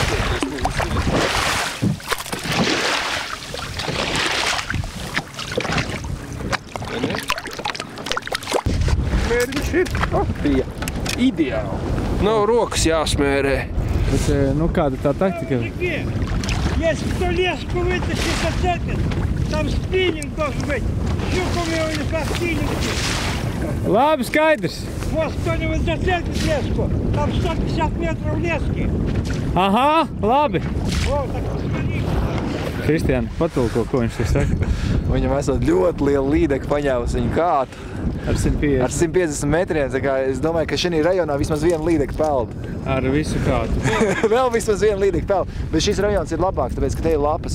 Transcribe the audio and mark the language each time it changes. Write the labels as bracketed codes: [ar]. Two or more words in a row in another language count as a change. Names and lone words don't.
[lv] Mērķis ir. Bija ideāli. Nav rokas jāsmērē. Bet, kāda tā taktika? [ru] Если кто леску вытащит, зацепит, там спиннинг должен быть. Щуком его или по спиннингу. [lv] Labi, skaidrs. [ru] Вот кто-нибудь зацепит леску, там 150 метров лески. [lv] Aha, labi. [ru] Вот, так посмотри. [lv] Kristiāna, patulko, ko viņš te saka? Viņam esot ļoti liela līdeka paņēmusi viņu kātu. Ar 150. Ar 150 metriem, tā kā es domāju, ka šī rajonā vismaz viena līdeka peld. Ar visu kādu. Vēl vismaz viena līdeka peld. Bet šis rajons ir labāks, tāpēc, ka te ir lapas.